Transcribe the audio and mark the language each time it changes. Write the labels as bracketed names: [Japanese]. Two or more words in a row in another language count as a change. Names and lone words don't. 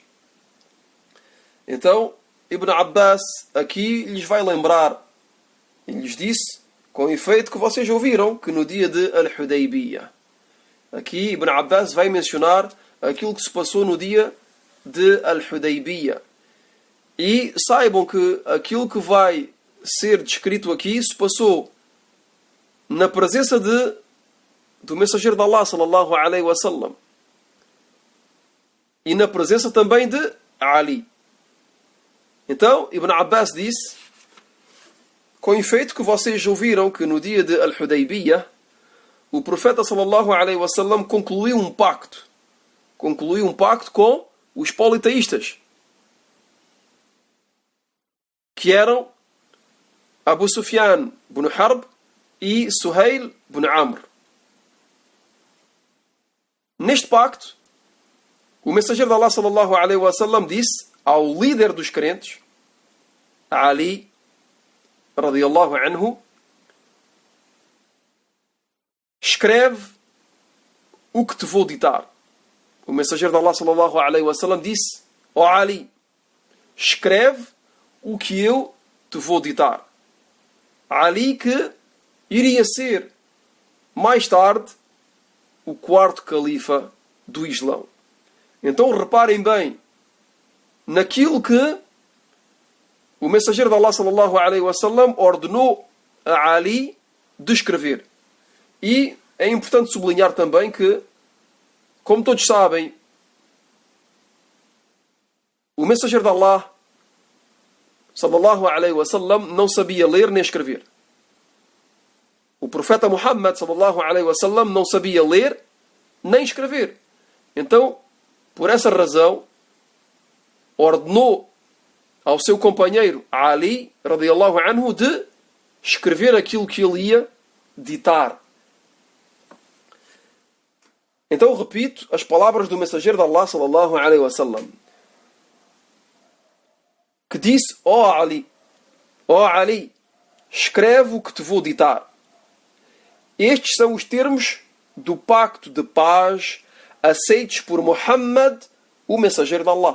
[Portuguese] Então Ibn Abbas aqui lhes vai lembrar, e lhes disse, com efeito, que vocês ouviram que no dia de Al-Hudaybiyah, aqui Ibn Abbas vai mencionar aquilo que se passou no dia de Al-Hudaybiyah. E saibam que aquilo que vai ser descrito aqui se passou na presença do mensageiro de Allah [Arabic] صلى الله عليه وسلم [Portuguese] e na presença também de Ali. Então Ibn Abbas disse: com efeito que vocês ouviram que no dia de Al-Hudaybiyah o profeta [Arabic] صلى الله عليه وسلم [Portuguese] concluiu um pacto com os politeístas, que eram Abu Sufyan ibn Harb e Suhail ibn Amr. Neste pacto, o mensageiro de Allah [Arabic] صلى الله عليه وسلم [Portuguese] disse ao líder dos crentes, Ali [Arabic] رضي الله عنه: [Portuguese] escreve o que te vou ditar. O mensageiro de Allah [Arabic] صلى الله عليه وسلم [Portuguese] disse: ó Ali, escreve o que eu te vou ditar. Ali, que iria ser mais tarde o quarto califa do Islão. Então reparem bem naquilo que o mensageiro de Allah [Arabic] صلى الله عليه وسلم [Portuguese] ordenou a Ali de escrever. E é importante sublinhar também que, como todos sabem, o mensageiro de Allah, [Arabic] صلى الله عليه وسلم, [Portuguese] não sabia ler nem escrever. O profeta Muhammad, [Arabic] صلى الله عليه وسلم, [Portuguese] não sabia ler nem escrever. Então, por essa razão, ordenou ao seu companheiro Ali, [Arabic] رضي الله عنه, [Portuguese] de escrever aquilo que ele ia ditar. Então, repito as palavras do mensageiro de Allah, [Arabic] صلى الله عليه وسلم, [Portuguese] que disse: ó Ali, escreve o que te vou ditar. Estes são os termos do pacto de paz aceitos por Muhammad, o mensageiro de Allah.